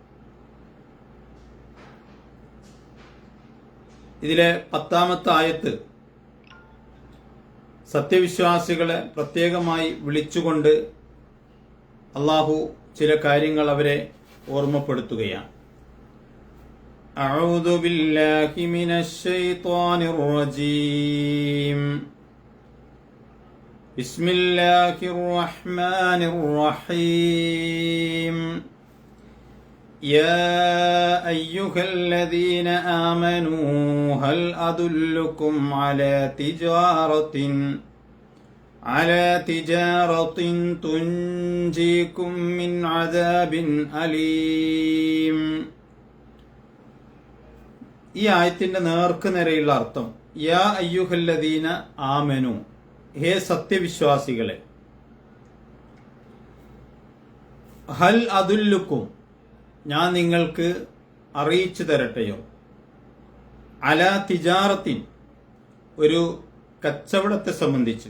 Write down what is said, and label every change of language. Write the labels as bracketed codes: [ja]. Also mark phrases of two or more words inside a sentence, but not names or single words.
[ml] ഇതിലെ 10-ാമത്തെ ആയത്ത് സത്യവിശ്വാസികളെ പ്രത്യേകമായി വിളിച്ചുകൊണ്ട് അള്ളാഹു ചില കാര്യങ്ങൾ അവരെ ഓർമ്മപ്പെടുത്തുകയാണ്. [ar] أعوذ بالله من الشيطان الرجيم بسم الله الرحمن الرحيم يا أيها الذين آمنوا هل أدلكم على تجارة تنجيكم من عذاب أليم. [ml] ഈ ആയത്തിന്റെ നേർക്ക് നേരെയുള്ള അർത്ഥം [ar] يا أيها الذين آمنوا, [ml] ഹേ സത്യവിശ്വാസികളെ, [ar] هل أدلكم, [ml] ഞാൻ നിങ്ങൾക്ക് അറിയിച്ചു തരട്ടെയോ, [ar] على تجارة, [ml] ഒരു കച്ചവടത്തെ സംബന്ധിച്ച്,